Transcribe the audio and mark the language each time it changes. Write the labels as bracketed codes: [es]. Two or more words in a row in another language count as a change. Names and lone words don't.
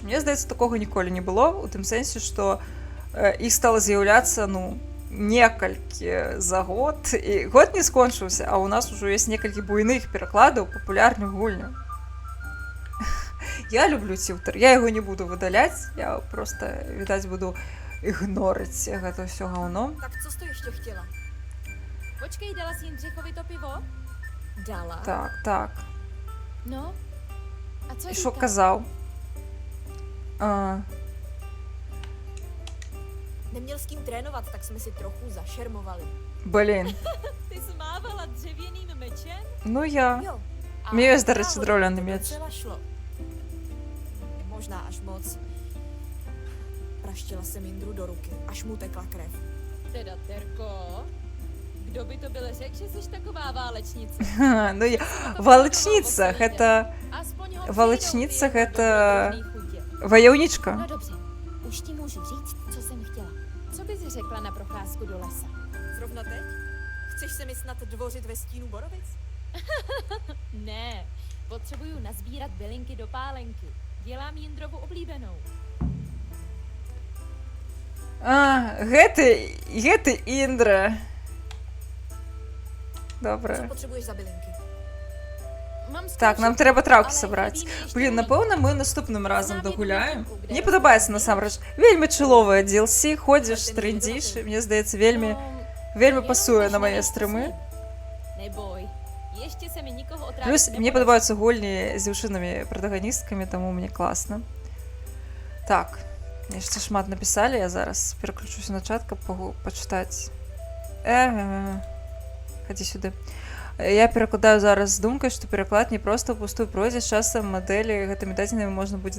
[be] Мне здаецца, такога ніколі не было, у тым сэнсе, што іх стала з'яўляцца, ну, некалькі за год, і год не скончыўся, а ў нас ужо ёсць некалькі буйных перакладаў папулярных гульняў. Я люблю Тьютор, я яго не буду выдаляць, я просто, відаць, буду ігнорыць гэта ўсё гаўно. [cs] Tak co jsi to ještě chtěla? Počkej, dala si Jindřichovi to pivo? Dala? Tak. No, a co [be] І [cs] říká? [uk] що казав? [cs] Neměl s kým trénovat, tak jsme si trochu zašermovali. [uk] Блін. [cs] Ty jsi mávala dřevěným mečem? [be] Ну я. [cs] Jo. [uk] Мені є, до речі, древляний меч. [cs] Docela šlo. Možná až moc. Praštila jsem Jindru do ruky, až mu tekla krev. Teda, Terko, kdo by to byl řekl, že jsi taková válečnice? [be] Ну я. Валечніца, гэта... [cs] Aspoň ho [be] Валечніца, [cs] přijdou [be] гэта... [cs] v chutě. [be] Ваяўнічка. [cs] No dobře, už ti můžu říct, co jsem chtěla. Co bys řekla na procházku do lesa? Zrovna teď? Chceš se mi snad dvořit ve stínu borovic? Ne, potřebuju nazbírat bylinky do pálenky. Dělám Jindrovu oblíbenou. [be] Гэты Індра. [uk] Добре. [cs] Co potřebuješ za bylinky? [be] Так, нам трэба траўкі сабраць. Блін, напэўна, мы наступным разам дагуляем. Мне падабаецца, насамрэч. Вельмі чыловая DLC, ходзіш, трындзіш, мне здаецца, вельмі пасуе на мае стрымы. [cs] Neboj, ještě se mi nikoho otrávit [be] Плюс мне падабаюцца гульні з дзяўчынамі пратаганісткамі, таму мне класна. Так, яшчэ шмат напісалі, я зараз пераключуся на чат, каб пачытаць. Хадзі сюды. Я перакладаю зараз з думкай, што пераклад не проста ў пустую пройдзе, з часам мадэлі гэтымі дадзенымі можна будзе...